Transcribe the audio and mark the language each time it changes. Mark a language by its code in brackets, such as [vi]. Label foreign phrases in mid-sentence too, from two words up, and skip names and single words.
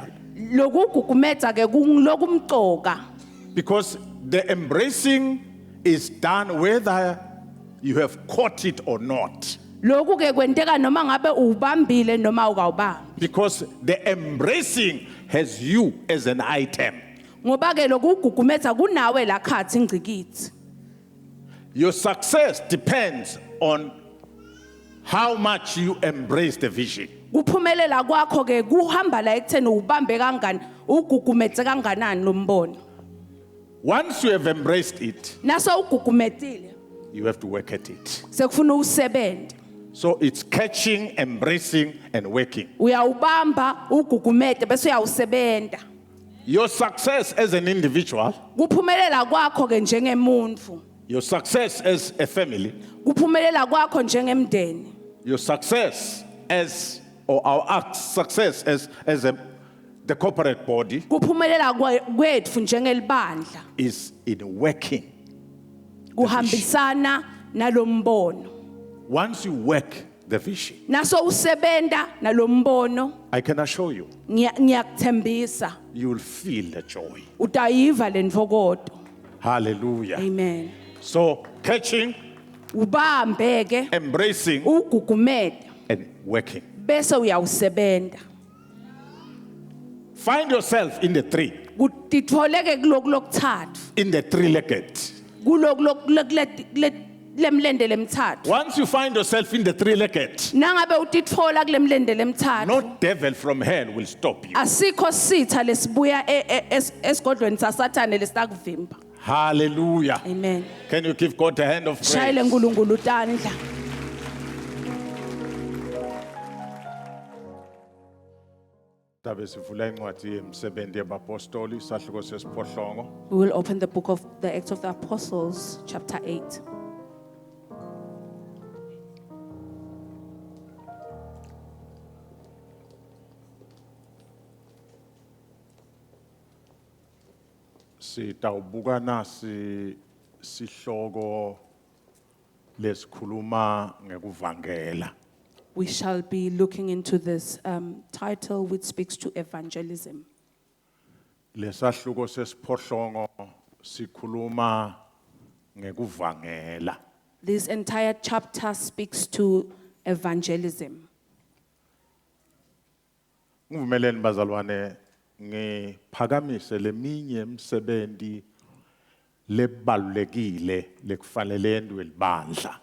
[ss] Loku ugugumeta ke kungilokumcoka, [en] because the embracing is done whether you have caught it or not. [ss] loku ke kwenteka noma ngabe ubambile noma awukawubambi. [en] Because the embracing has you as an item. [ss] Ngoba ke loku ugugumeta kunawe la khathi ingcikithi. [en] Your success depends on how much you embrace the vision. [ss] Kuphumelela kwakho ke kuhamba la ekutheni ubambe kangani, ugugumetse kanganani lo mbono. [en] Once you have embraced it, [ss] Naso ugugumetile, [en] you have to work at it. [ss] sekufuna usebente. [en] So it's catching, embracing, and working. [ss] Uyawubamba ugugumete bese uyawusebenta. [en] Your success as an individual, [ss] Kuphumelela kwakho ke njengemuntu, [en] your success as a family, [ss] kuphumelela kwakho njengemndeni, [en] your success as, or our success as the corporate body [ss] kuphumelela kwethu njengelibandla [en] is in working. [ss] kuhambisana nalombono. [en] Once you work the vision, [ss] Naso usebenta nalombono, [en] I can assure you, [ss] ngiyakuthembisa [en] you will feel the joy. [ss] utayiva lentfokoto. Hallelujah. Amen. [en] So catching, [ss] Ubambe ke, [en] embracing, [ss] ugugumete [en] and working. [ss] bese uyawusebenta. [en] Find yourself in the tree, [ss] Kutitfoleke kuloku lokutsatfu, [en] in the three-legged. [ss] lemlende lemtsatfu. [en] Once you find yourself in the three-legged, [ss] Nangabe utitfola kulemlende lemtsatfu, [en] no devil from hell will stop you. [ss] asikho sitha lesibuya esigodlweni sasathane lesakuvimba. Hallelujah. Amen. [en] Can you give God a hand of [ss] Shayile [en] praise? [ss] nkulunkulu utandla. Tabe sivula incwadi yemisebenzi yabapostoli isahluko sesiphohlongo. [en] We will open the book of the Acts of the Apostles, chapter 8. [ss] Sitawubuka nasi sihloko lesikhuluma ngekuvangela. [en] We shall be looking into this title which speaks to evangelism. [ss] Lesahluko sesiphohlongo sikhuluma ngekuvangela. [en] This entire chapter speaks to evangelism. [ss] Ngivumeleni bazalwane ngiphakamise leminye imisebenzi lebalulekile lekufanele yendwe libandla.